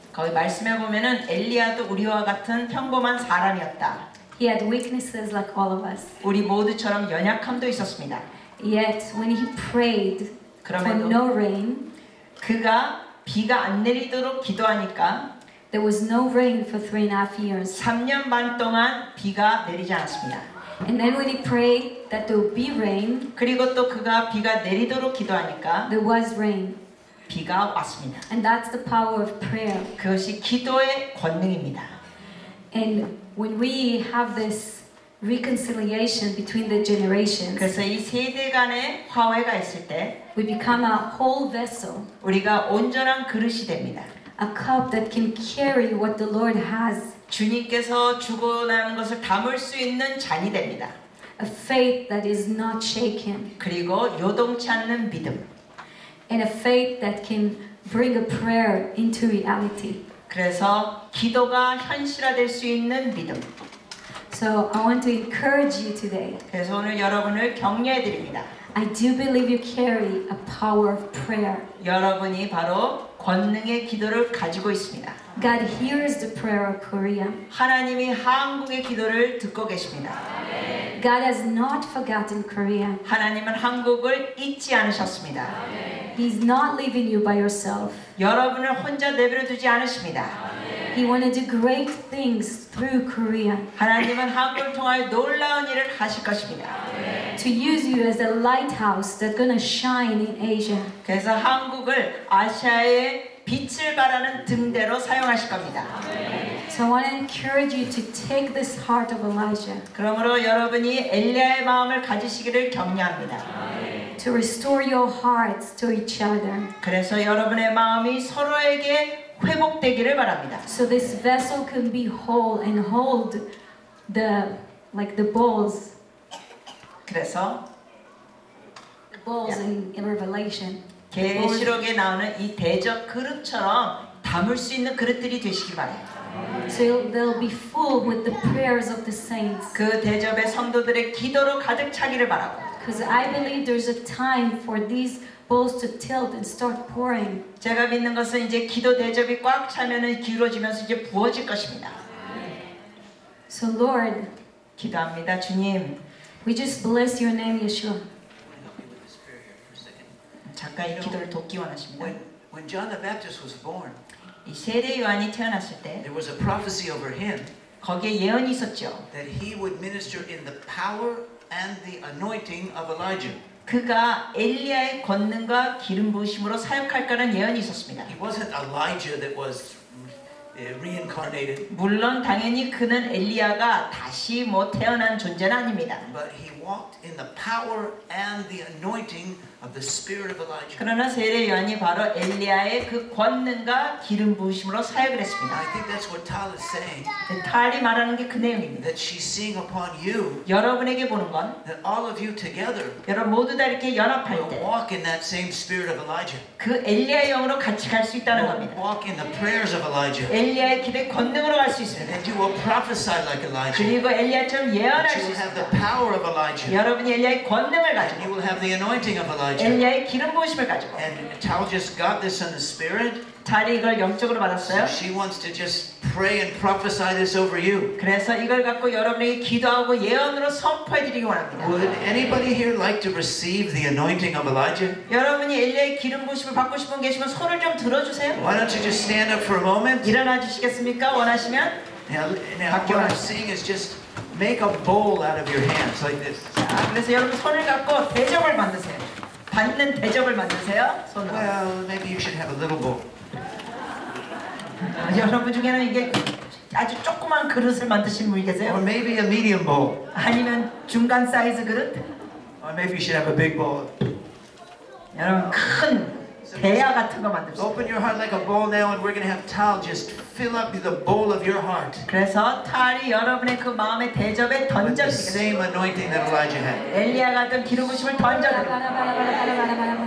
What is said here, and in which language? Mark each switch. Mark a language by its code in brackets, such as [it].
[ko] 거기 말씀해 보면은 엘리야도 우리와 같은 평범한 사람이었다. [en] He had weaknesses like all of us. [ko] 우리 모두처럼 연약함도 있었습니다. [en] Yet when he prayed for [ko] 그럼에도 [en] no rain, [ko] 그가 비가 안 내리도록 기도하니까 [en] there was no rain for 3.5 years. [ko] 3년 반 동안 비가 내리지 않았습니다. [en] And then when he prayed that there would be rain, [ko] 그리고 또 그가 비가 내리도록 기도하니까 [en] there was rain. [ko] 비가 왔습니다. [en] And that's the power of prayer. [ko] 그것이 기도의 권능입니다. [en] And when we have this reconciliation between the generations, [ko] 그래서 이 세대 간의 화해가 있을 때 [en] we become a whole vessel, [ko] 우리가 온전한 그릇이 됩니다. [en] a cup that can carry what the Lord has, [ko] 주님께서 주고 나는 것을 담을 수 있는 잔이 됩니다. [en] a faith that is not shaken, [ko] 그리고 요동치 않는 믿음. [en] and a faith that can bring a prayer into reality. [ko] 그래서 기도가 현실화될 수 있는 믿음. [en] So I want to encourage you today. [ko] 그래서 오늘 여러분을 격려해 드립니다. [en] I do believe you carry a power of prayer. [ko] 여러분이 바로 권능의 기도를 가지고 있습니다. [en] God hears the prayer of Korea. [ko] 하나님이 한국의 기도를 듣고 계십니다. [en] God has not forgotten Korea. [ko] 하나님은 한국을 잊지 않으셨습니다. [en] He's not leaving you by yourself. [ko] 여러분을 혼자 내버려 두지 않으십니다. [en] He want to do great things through Korea. [ko] 하나님은 한국을 통하여 놀라운 일을 하실 것입니다. [en] To use you as a lighthouse that's going to shine in Asia. [ko] 그래서 한국을 아시아의 빛을 발하는 등대로 사용하실 겁니다. [en] So I want to encourage you to take this heart of Elijah. [ko] 그러므로 여러분이 엘리야의 마음을 가지시기를 격려합니다. [en] To restore your hearts to each other. [ko] 그래서 여러분의 마음이 서로에게 회복되기를 바랍니다. [en] So this vessel can be whole and hold the like the bowls [ko] 그래서 [en] in Revelation. [ko] 계시록에 나오는 이 대접 그릇처럼 담을 수 있는 그릇들이 되시길 바래요. [en] So they'll be full with the prayers of the saints. [ko] 그 대접의 성도들의 기도로 가득 차기를 바라고. [en] Because I believe there's a time for these bowls to tilt and start pouring. [ko] 제가 믿는 것은 이제 기도 대접이 꽉 차면은 기울어지면서 이제 부어질 것입니다. [en] So Lord, [ko] 기도합니다, 주님. [en] we just bless your name, Yeshua. [ko] 잠깐 이 기도를 돕기 원하십니다. [en] When John the Baptist was born, [ko] 이 세례 요한이 태어났을 때 [en] there was a prophecy over him [ko] 거기에 예언이 있었죠. [en] that he would minister in the power and the anointing of Elijah. [ko] 그가 엘리야의 권능과 기름 부으심으로 사역할 거라는 예언이 있었습니다. [en] He wasn't Elijah that was reincarnated, [ko] 물론 당연히 그는 엘리야가 다시 태어난 존재는 아닙니다. [en] but he walked in the power and the anointing of the spirit of Elijah. [ko] 그러나 세례 요한이 바로 엘리야의 그 권능과 기름 부으심으로 사역을 했습니다. [en] I think that's what Tal is saying, [ko] 탈이 말하는 게 그 내용입니다. [en] that she's seeing upon you, [ko] 여러분에게 보는 건 [en] that all of you together [ko] 여러분 모두 다 이렇게 연합할 [en] will [ko] 때 [en] walk in that same spirit of Elijah, [ko] 그 엘리야의 영으로 같이 갈 수 있다는 [en] will [ko] 겁니다. [en] walk in the prayers of Elijah, [ko] 엘리야의 기도의 권능으로 갈 수 [en] and [ko] 있습니다. [en] that you will prophesy like Elijah, [ko] 그리고 엘리야처럼 예언할 [en] that [ko] 수 [en] you will have the power of Elijah, [ko] 여러분이 엘리야의 권능을 [en] and [ko] 가지고 [en] you will have the anointing of Elijah. [ko] 엘리야의 기름 부으심을 가지고 [en] And Tal just got this in the spirit. [ko] 탈이 이걸 영적으로 [en] So [ko] 받았어요. [en] she wants to just pray and prophesy this over you. [ko] 그래서 이걸 갖고 여러분에게 기도하고 예언으로 선포해 드리기 원합니다. [en] Would anybody here like to receive the anointing of Elijah? [ko] 여러분이 엘리야의 기름 부으심을 받고 싶은 분 계시면 손을 좀 들어주세요. [en] Why don't you just stand up for a moment? [ko] 일어나 주시겠습니까? 원하시면. [en] Now what I'm saying is just make a bowl out of your hands like this. [ko] 자, 그래서 여러분 손을 갖고 대접을 만드세요. 받는 대접을 만드세요. 손으로. [en] Well, maybe you should have a little bowl. [ko] 여러분 중에는 이게 아주 조그만 그릇을 만드신 분이 계세요? [en] Or maybe a medium bowl. [ko] 아니면 중간 사이즈 그릇? [en] Or maybe you should have a big bowl. [ko] 여러분 큰 대야 같은 거 만듭시다. [en] Open your heart like a bowl now and we're going to have Tal just fill up the bowl of your heart [ko] 그래서 탈이 여러분의 그 마음의 대접에 [en] with the [ko] 던져드리겠습니다. [en] same anointing that Elijah had. [ko] 엘리야 같은 기름 부심을 던져드립니다.